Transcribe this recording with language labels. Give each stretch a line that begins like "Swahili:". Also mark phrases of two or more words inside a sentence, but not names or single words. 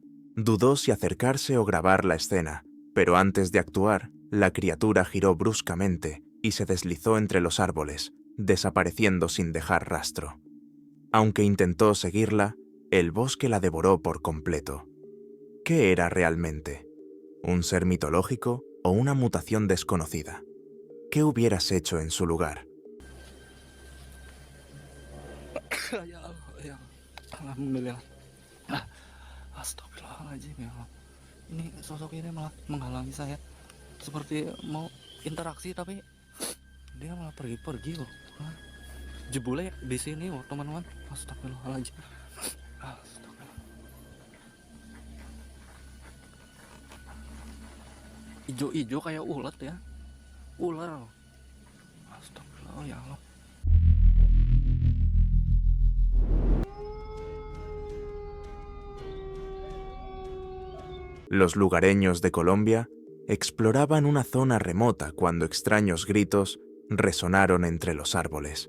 Spanish: Dudó si acercarse o grabar la escena, pero antes de actuar, la criatura giró bruscamente y se deslizó entre los árboles, desapareciendo sin dejar rastro. Aunque intentó seguirla, el bosque la devoró por completo. ¿Qué era realmente? ¿Un ser mitológico o una mutación desconocida? ¿Qué hubieras hecho en su lugar?
Arabic: يا الله، يا الله. الحمد لله. أستغفر الله العظيم، يا الله.
Indonesian: Ini sosok ini malah menghalangi saya. Seperti mau interaksi tapi dia malah pergi-pergi loh. Jebule di sini loh teman-teman. Astagfirullahaladzim. Astagfirullah. Ijo-ijo kayak ulat ya. Ular.
Arabic: أستغفر الله، يا الله.
Spanish: Los lugareños de Colombia exploraban una zona remota cuando extraños gritos resonaron entre los árboles.